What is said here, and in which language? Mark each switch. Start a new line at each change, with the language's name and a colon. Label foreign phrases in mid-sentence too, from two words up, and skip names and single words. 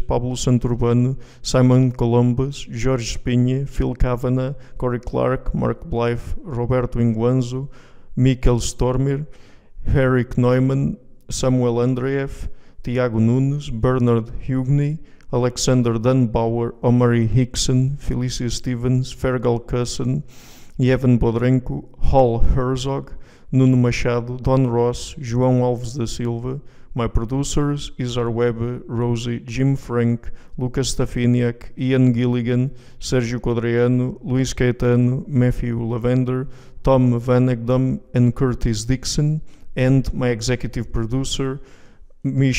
English: Pablo Santurbano, Simon Columbus, Jorge Spinha, Phil Kavanagh, Corey Clark, Mark Blythe, Roberto Inguanzo, Mikkel Stormir, Eric Neumann, Samuel Andreev, Tiago Nunes, Bernard Hugney, Alexander Dunbauer, Omari Hickson, Felicia Stevens, Fergal Cusson, Yevon Bodrenko, Hall Herzog, Nuno Machado, Don Ross, João Alves da Silva. My producers, Isar Weber, Rosie, Jim Frank, Lucas Stafiniak, Ian Gilligan, Sergio Codreanu, Luis Caetano, Matthew Lavender, Tom Van Egdam and Curtis Dixon, and my executive producer, Michel Rugieski.